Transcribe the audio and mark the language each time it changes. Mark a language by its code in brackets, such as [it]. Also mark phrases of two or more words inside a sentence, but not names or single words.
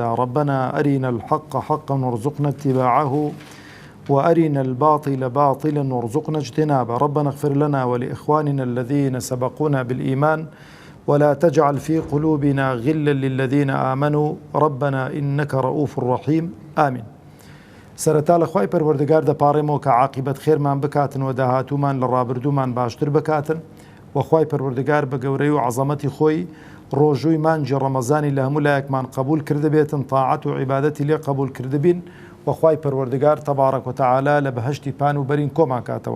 [ar] ربنا أرنا الحق حقا وارزقنا اتباعه، وأرنا الباطل باطلا وارزقنا اجتنابه. ربنا اغفر لنا ولإخواننا الذين سبقونا بالإيمان، ولا تجعل في قلوبنا غلا للذين آمنوا ربنا إنك رؤوف رحيم. آمين. [ckb] سرتال خوای پروردگار دەپاڕێمەوە کە عاقبەت خێرمان بکاتن و داهاتوومان لە ڕابردوومان باشتر بکاتن، و خوای پەروەردگار بە گەورەی و عەزەمەتی خۆی ڕۆژووی مانجی ڕەمەزانی لە هەموو لایەکمان قبول کرده بێتن، تاعەت و عیبادەتی لێ قبول کرده بین، و خوای پەروەردگار [ar] تەبارەک و تەعالا [ckb] لە بەهەشتی پان و بەرین کۆمان کاتەوە.